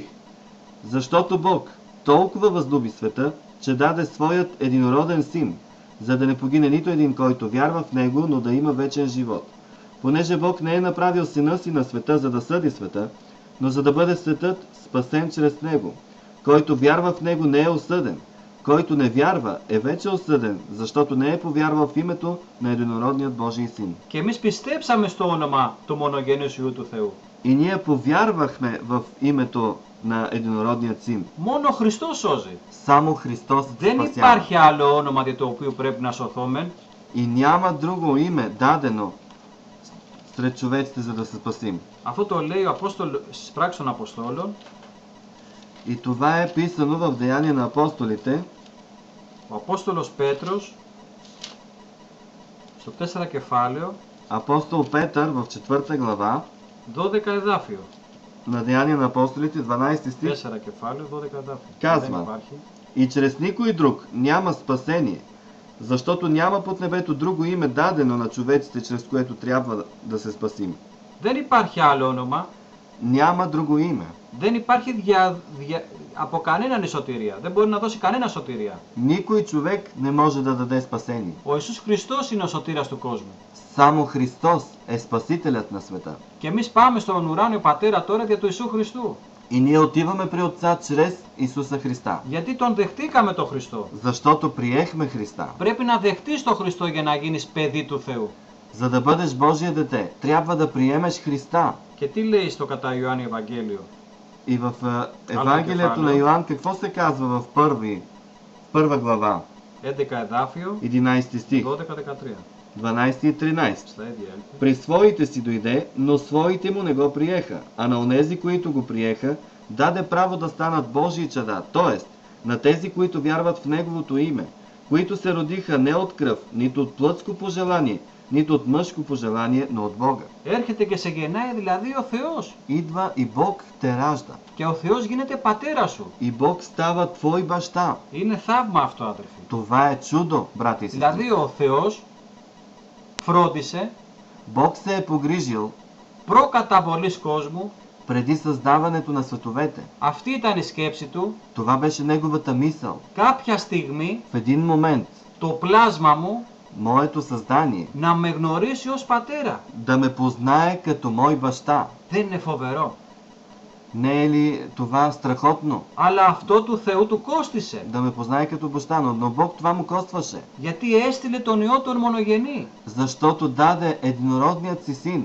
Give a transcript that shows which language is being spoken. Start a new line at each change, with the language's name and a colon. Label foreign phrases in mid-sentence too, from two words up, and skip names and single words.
Bulgarian: Защото Бог толкова възлюби света, че даде своят единороден син, за да не погине нито един, който вярва в него, но да има вечен живот. Понеже Бог не е направил сина си на света, за да съди света, но за да бъде светът спасен чрез него. Който вярва в него не е осъден. Който не вярва е вече осъден, защото не е повярвал в името на единородният Божий син.
Greek: Και εμείς πιστέψαμε στο όνομα του μονογενούς Υιού του Θεού.
Bulgarian: И ние повярвахме в името на единородният син.
Greek: Μόνο ο Χριστός σώζει.
Bulgarian: Само Христос
Greek: Δεν
Bulgarian: спасява.
Greek: υπάρχει άλλο όνομα δι' το οποίο πρέπει να σωθούμε.
Bulgarian: И няма друго име дадено сред човеците, за да се спасим.
Greek: Αυτό το λέει ο Απόστολος στις πράξεις των Αποστόλων.
Bulgarian: И това е писано в Деяния на апостолите,
Greek: Ο Απόστολος Πέτρος στο 4 κεφάλαιο,
Bulgarian: апостол Петър в 4 глава,
Greek: 12 εδάφιο.
Bulgarian: на Деяния на апостолите, 12 стих,
Greek: 4 κεφάλαιο, 12 εδάφιο.
Bulgarian: Казва.
Greek: Δεν υπάρχει.
Bulgarian: и чрез никой друг няма спасение, защото няма под небето друго име дадено на човеците, чрез което трябва да се спасим.
Greek: Δεν υπάρχει άλλο όνομα.
Bulgarian: Няма друго име.
Greek: Δεν υπάρχει από κανέναν η σωτηρία. Δεν μπορεί να δώσει κανένα σωτηρία.
Bulgarian: Никой човек не може да даде спасение.
Greek: Ο Ιησούς Χριστός είναι ο σωτήρας του κόσμου.
Bulgarian: Само Христос е спасителят на света.
Greek: Και εμείς πάμε στον ουράνιο Πατέρα τώρα δια του Ιησού Χριστού.
Bulgarian: И ние отиваме при Отца чрез Исуса Христа.
Greek: Γιατί τον δεχτήκαμε τον Χριστό.
Bulgarian: Защото приехме Христа.
Greek: Πρέπει να δεχτείς τον Χριστό για να γίνεις παιδί του Θεού.
Bulgarian: За да бъдеш Божие дете, трябва да приемеш Христа.
Greek: Και τι λέει στο κατά Ιωάννη Ευαγγέλιο.
Bulgarian: И в Евангелието на Йоан какво се казва в първа глава,
Greek: 11 εδάφιο,
Bulgarian: 11 стих, 12-13. 12 и 13.
Greek: Στα ίδια έλθει.
Bulgarian: При своите си дойде, но своите му не го приеха, а на онези, които го приеха, даде право да станат Божии чада, т.е. на тези, които вярват в Неговото име, които се родиха не от кръв, нито от плътско пожелание, нито от мъжко пожелание, но от Бога.
Greek: Έρχεται και σε γεννάει δηλαδή ο Θεός.
Bulgarian: Идва и Бог те ражда.
Greek: Και ο Θεός γίνεται πατέρας σου.
Bulgarian: И Бог става твой баща.
Greek: Είναι θαύμα αυτό, αδερφοί.
Bulgarian: Това е чудо, брати и
Greek: Δηλαδή
Bulgarian: сестри.
Greek: ο Θεός φρόντισε
Bulgarian: Бог се е погрижил
Greek: προκαταβολής κόσμου.
Bulgarian: преди създаването на световете.
Greek: Αυτή ήταν η σκέψη του.
Bulgarian: Това беше неговата мисъл.
Greek: Κάποια στιγμή
Bulgarian: В един момент,
Greek: το πλάσμα μου
Bulgarian: моето създание
Greek: να με γνωρίσει ως πατέρα.
Bulgarian: да ме познае като мой баща.
Greek: Δεν είναι φοβερό.
Bulgarian: Не е ли това страхотно?
Greek: Αλλά αυτό του Θεού του κόστισε.
Bulgarian: Да ме познае като баща, но Бог това му костваше.
Greek: Γιατί έστειλε τον Υιό τον μονογενή.
Bulgarian: Защото даде единородният си син